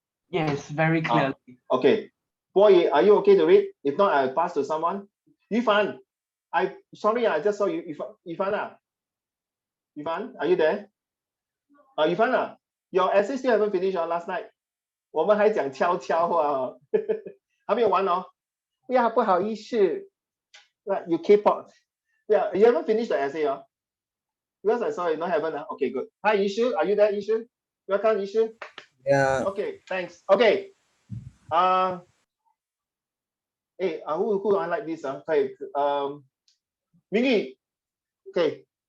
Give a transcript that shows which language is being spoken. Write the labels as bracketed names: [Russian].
[English] Yes, very clearly. Okay. Boy, are you okay to read? If not, I'll pass to someone. Yifan, sorry, I just saw you. Yifan, Yifan, are you there? Yifan, your essay still haven't finished last night. [Chinese] 我们还讲悄悄话还没有完哦。 [English] Yeah, [Chinese] 不好意思。 [English] Right, you K-pop. Yeah, you haven't finished the essay, because I saw you not haven't. Okay, good. Hi, Yishu, are you there, Yishu? Welcome, Yishu. Yeah. Okay, thanks. Okay. Hey, who I like this? Okay. Mingy, Okay.